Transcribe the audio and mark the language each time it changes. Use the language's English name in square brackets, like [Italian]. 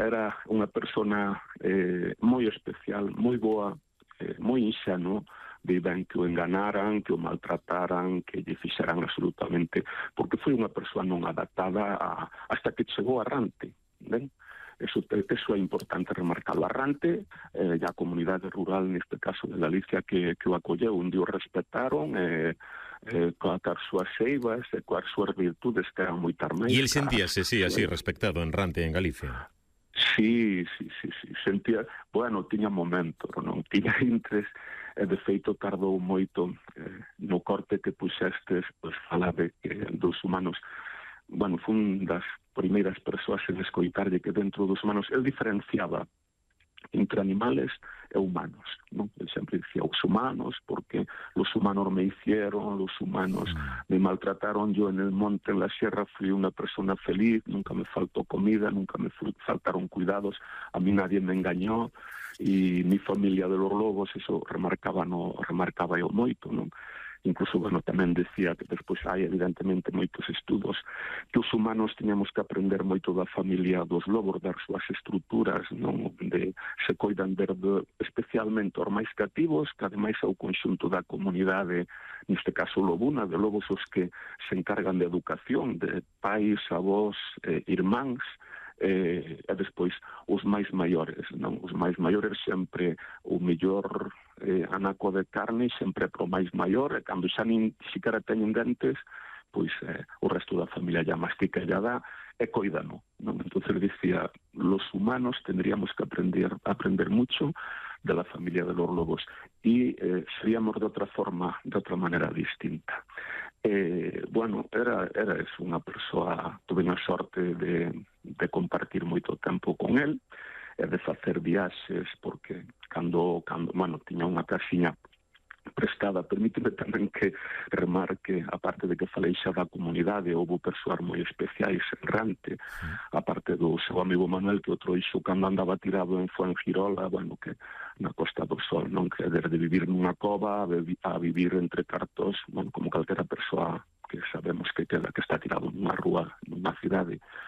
[Galician] Era unha persona moi especial, moi boa, moi inxenuo, viven que o enganaran, que o maltrataran, que lle fixeran absolutamente, porque foi unha persoa non adaptada hasta que chegou a Rante. Ben? Eso é importante remarcarlo. A Rante, a comunidade rural, neste caso de Galicia, que o acolleu, un día o respetaron, coas súas seivas, coas súas virtudes, que eran moi tarmeiras. E ele sentíase, sí, así, respectado en Rante, en Galicia. Sí. Sentía, bueno, tiña momentos, non? Tiña intres, de feito, tardou moito no corte que puxestes, pues, fala de que dos humanos, bueno, fun das primeiras persoas en escoitarlle que dentro dos humanos, el diferenciaba entre animales e humanos, non? El sempre dicía, os humanos, [Spanish] porque los humanos me hicieron, los humanos me maltrataron, yo en el monte, en la sierra, fui una persona feliz, nunca me faltó comida, nunca me faltaron cuidados, a mí nadie me engañó, y mi familia de los lobos, eso remarcaba, no, [Galician] remarcaba yo moito, non? Incluso, bueno, tamén decía que despois hai, evidentemente, moitos estudos que os humanos teníamos que aprender moito da familia dos lobos, das súas estruturas, non? De se coidan ver especialmente os máis cativos, que ademais ao conxunto da comunidade, neste caso lobuna, de lobos os que se encargan de educación, de pais, avós, irmáns, e despois os máis maiores, non? Os máis maiores sempre o mellor anaco de carne, sempre pro máis maior, e cando xa nin xiquera teñen dentes, pois o resto da familia ya mastica, ya dá, e coidano, non? Entonces dicía, [Spanish] los humanos tendríamos que aprender mucho de la familia de los lobos, [Galician] e seríamos de outra forma, de outra manera distinta. Bueno, era eso, unha persoa, tuve a sorte de compartir moito tempo con él, de facer viaxes, porque cando, bueno, tiña unha casiña prestada, permíteme tamén que remarque, aparte de que falei xa da comunidade, houve persoas moi especiais en Rante, aparte do seu amigo Manuel, que outro iso cando andaba tirado en Fuengirola, bueno, que na Costa do Sol, non, que desde vivir nunha cova a vivir entre cartos, bueno, como calquera persoa que sabemos que queda, que está tirado nunha rúa, nunha cidade.